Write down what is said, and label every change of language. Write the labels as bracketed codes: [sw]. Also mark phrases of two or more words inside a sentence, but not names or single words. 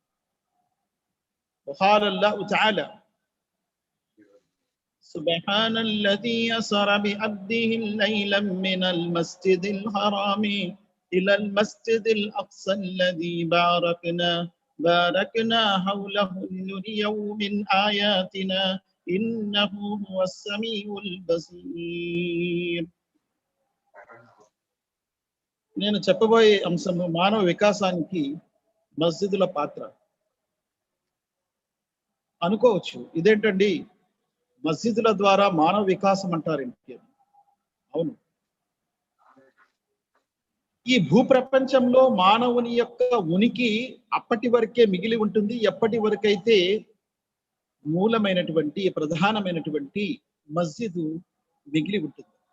[ar] وقال الله تعالى سبحان الذي أسرى بعبده ليلا من المسجد الحرام إلى المسجد الأقصى الذي باركنا حوله لنريه من آياتنا إنه هو السميع البصير. [te] నేను చెప్పబోయే అంశము మానవ వికాసానికి మస్జిదుల పాత్ర. అనుకోవచ్చు, ఇదేంటండి మస్జిదుల ద్వారా మానవ వికాసం అంటారేంటి? అవును, ఈ భూప్రపంచంలో మానవుని యొక్క ఉనికి అప్పటి వరకే మిగిలి ఉంటుంది ఎప్పటి వరకైతే మూలమైనటువంటి ప్రధానమైనటువంటి మస్జిదు మిగిలి ఉంటుంది.